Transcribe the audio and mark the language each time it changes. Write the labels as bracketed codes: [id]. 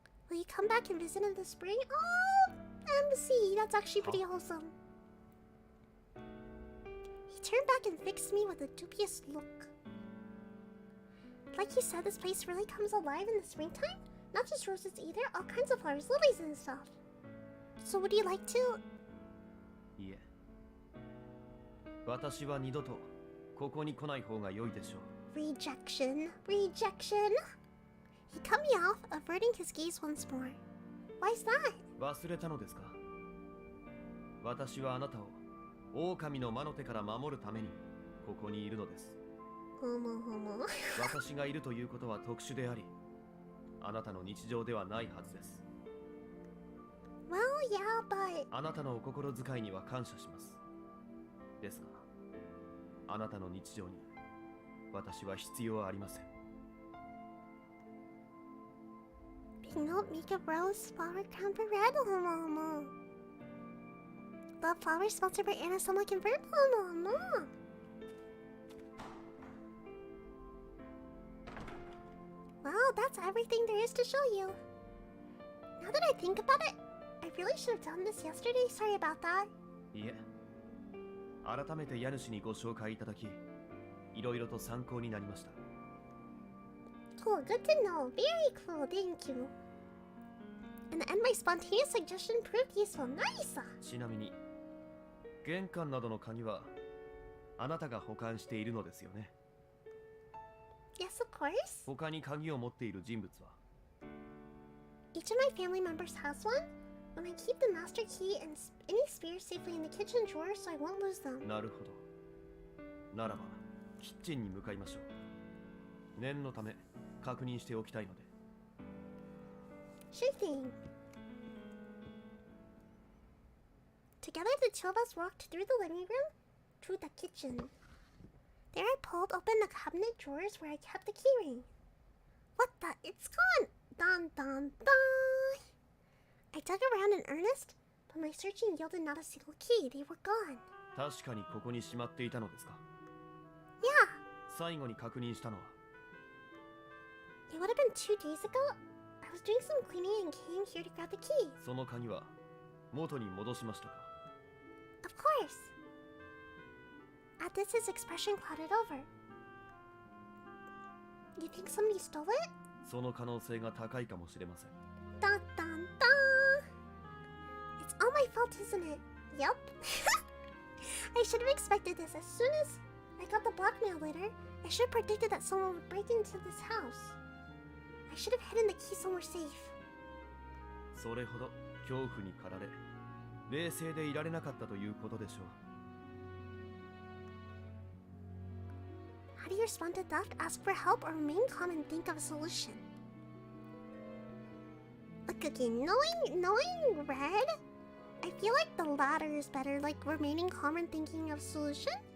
[en] Will you come back and visit in the spring? Oh, MC, that's actually pretty wholesome. He turned back and fixed me with a dubious look. Like you said, this place really comes alive in the springtime? Not just roses either, all kinds of flowers, lilies and stuff. So would you like to... [ja] いえ、私は二度とここに来ない方が良いでしょう。 [en] Rejection. Rejection. He cut me off, averting his gaze once more. Why is that? [ja] 忘れたのですか？私はあなたを狼の魔の手から守るためにここにいるのです。 [en] Homo. [ja] 私がいるということは特殊であり、あなたの日常ではないはずです。 [en] Well, yeah, but [ja] あなたのお心遣いには感謝します。ですが、あなたの日常に私は必要ありません。 [en] big note, make a rose flower crown for red. Homo. Love flowers sponsored by Anna. Someone convert. Homo. Well, that's everything there is to show you. Now that I think about it, I really should have done this yesterday. Sorry about that. [ja] いえ、改めて家主にご紹介いただき、いろいろと参考になりました。 [en] Cool, good to know. Very cool, thank you. In the end, my spontaneous suggestion proved useful. Nice! [ja] ちなみに、玄関などの鍵はあなたが保管しているのですよね。 [en] Yes, of course. [ja] 他に鍵を持っている人物は？ [en] Each of my family members has one, and I keep the master key and any spares safely in the kitchen drawer so I won't lose them. [ja] なるほど。ならば、キッチンに向かいましょう。念のため確認しておきたいので。 [en] Sure thing. Together, the two of us walked through the living room to the kitchen. There I pulled open the cabinet drawers where I kept the keyring. What the? It's gone! Dun dun dun! I dug around in earnest, but my searching yielded not a single key. They were gone. [ja] 確かにここにしまっていたのですか？ [en] Yeah, [ja] 最後に確認したのは？ [en] it would have been 2 days ago. I was doing some cleaning and came here to grab the key. [ja] その鍵は元に戻しましたか？ [en] Of course. At this, his expression clouded over. You think somebody stole it? [ja] その可能性が高いかもしれません。 [en] Dun dun dun! It's all my fault, isn't it? Yup. I should have expected this as soon as I got the blackmail later. I should have predicted that someone would break into this house. I should have hidden the key somewhere safe. [ja] それほど恐怖に駆られ、冷静でいられなかったということでしょう。 [en] How do you respond to theft? Ask for help or remain calm and think of a solution? Look, okay, knowing red, I feel like the latter is better, like remaining calm and thinking of a solution.